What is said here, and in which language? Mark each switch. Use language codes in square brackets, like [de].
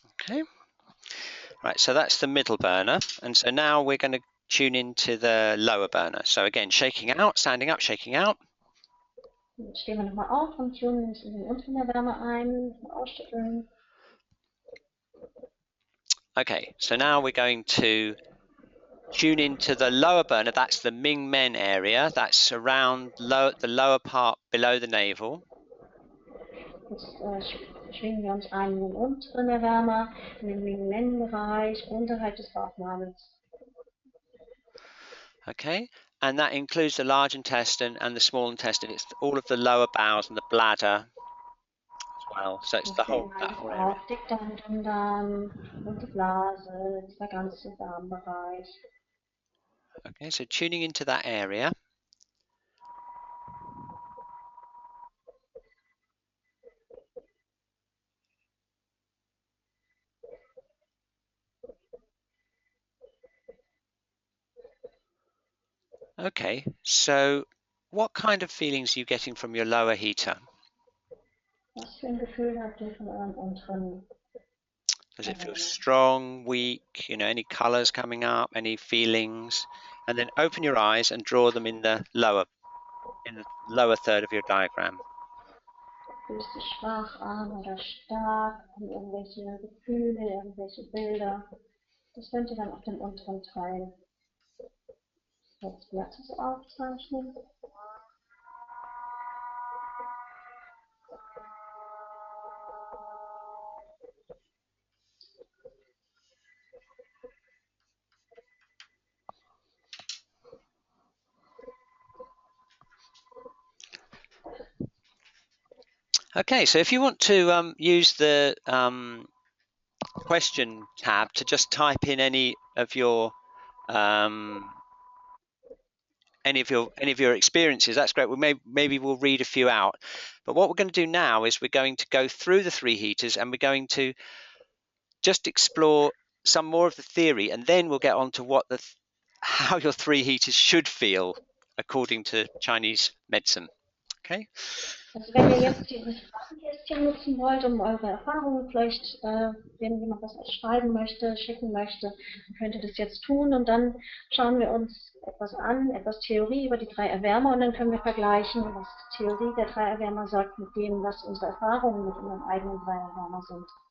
[en] Okay. Right, so that's the middle burner, and so now we're going to tune into the lower burner. So again, shaking out, standing up, shaking out. [de] Jetzt stehen wir nochmal auf und tunen uns in den unteren Erwärmer ein, ausschütteln. [en] Okay, so now we're going to tune into the lower burner. That's the Ming Men area. That's around the lower part below the navel. [de] Jetzt schwingen wir uns ein in den unteren Erwärmer, in den Ming-Men-Bereich, unterhalb des Bauchnabels. [en] Okay, and that includes the large intestine and the small intestine. It's all of the lower bowels and the bladder as well. So it's that whole area. [de] Auch Dickdarm, Dünndarm und die Blase, dieser ganze Darmbereich. [en] Okay, so tuning into that area. Okay, so what kind of feelings are you getting from your lower heater? [de] Was für ein Gefühl habt ihr von eurem unteren? [en] Does it feel strong, weak, any colors coming up, any feelings? And then open your eyes and draw them in the lower third of your diagram. [de] Fühlst du dich schwach an oder stark? Haben irgendwelche Gefühle, irgendwelche Bilder? Das könnt ihr dann auf dem unteren Teil des Blattes aufzeichnen. [en] Okay, so if you want to use the question tab to just type in any of your experiences, that's great. Maybe we'll read a few out. But what we're going to do now is we're going to go through the three heaters and we're going to just explore some more of the theory, and then we'll get on to how your three heaters should feel according to Chinese medicine. Okay. [de] Also wenn ihr jetzt dieses Fragenkästchen nutzen wollt, um eure Erfahrungen vielleicht, wenn jemand was schreiben möchte, schicken möchte, dann könnt ihr das jetzt tun und dann schauen wir uns etwas an, etwas Theorie über die drei Erwärmer und dann können wir vergleichen, was die Theorie der drei Erwärmer sagt mit dem, was unsere Erfahrungen mit unseren eigenen drei Erwärmer sind.